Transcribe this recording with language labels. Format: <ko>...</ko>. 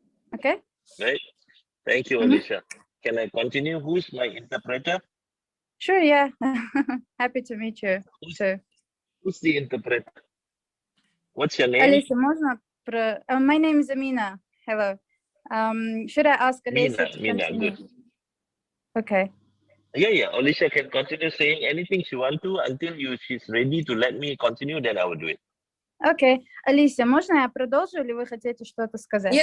<en>Okay? Right. Thank you, Alicia. Can I continue? Who's my interpreter? Sure, yeah. Happy to meet you. Who's the interpreter? What's your name?</en> <ru>Alicia, можно?</ru> <en>My name is Amina. Hello. Should I ask Alicia to continue? Good. Okay. Yeah. Alicia can continue saying anything she wants to until she's ready to let me continue, then I will do it. Okay.</en> <ru>Alicia, можно я продолжу, или вы хотите что-то сказать?</ru>